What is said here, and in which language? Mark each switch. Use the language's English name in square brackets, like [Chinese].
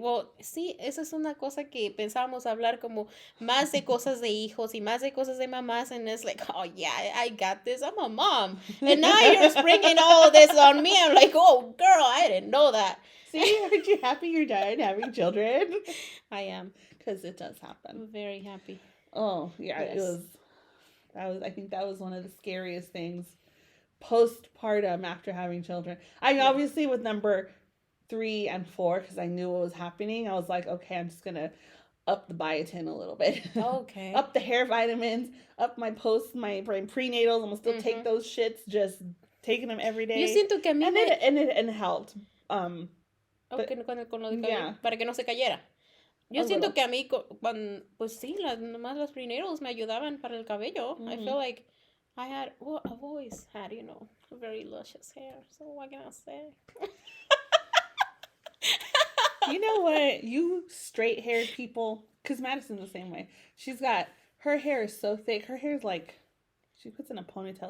[Spanish] Well, sí, esa es una cosa que pensábamos hablar como más de cosas de hijos y más de cosas de mamás, [English] and it's like, oh yeah, I got this. I'm a mom, and now you're springing all this on me. I'm like, oh girl, I didn't know that. See, aren't you happy you're done having children? I am, because it does happen. I'm very happy. Oh yeah, yes. I think that was one of the scariest things postpartum after having children. Obviously with number 3 and 4, because I knew what was happening, I was like, okay, I'm just gonna up the biotin a little bit. Okay. Up the hair vitamins, up my prenatals. I'm gonna still take those shits, just taking them every day. [Spanish] Yo siento que a mí [English] and it helped. [Spanish] Con lo de cabello, para que no se cayera. Yo siento que a mí, pues sí, nomás los prenatals me ayudaban para el cabello. [English] I feel like I've always had, very luscious hair. So what can I say? You know what? You straight-haired people, because Madison's the same way. Her hair is so thick. Her hair is like, she puts in a ponytail.